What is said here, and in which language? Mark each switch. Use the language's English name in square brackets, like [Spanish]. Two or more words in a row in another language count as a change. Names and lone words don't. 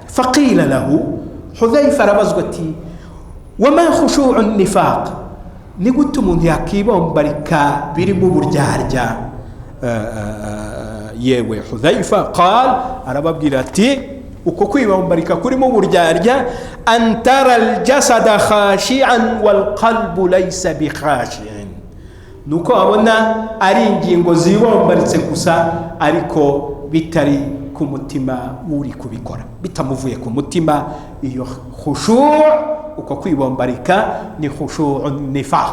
[Arabic] فقيل له, [Kinyarwanda] Hudhayfa arabazwa ati [Arabic] وما خشوع النفاق, [Kinyarwanda] ni gute umuntu yakibombarika birimo uburyarya? yewe Hudhayfa qal, arababwira ati uko kwibombarika kurimo uburyarya, [Arabic] أن ترى الجسد خاشعا والقلب ليس بخاشع, [Kinyarwanda] nuko abona ari ingingo zibombaritse gusa ariko bitari ku mutima uri kubikora, bitamuvuye ku mutima. iyo khushu', uko kwibombarika ni [Arabic] خشوع النفاق.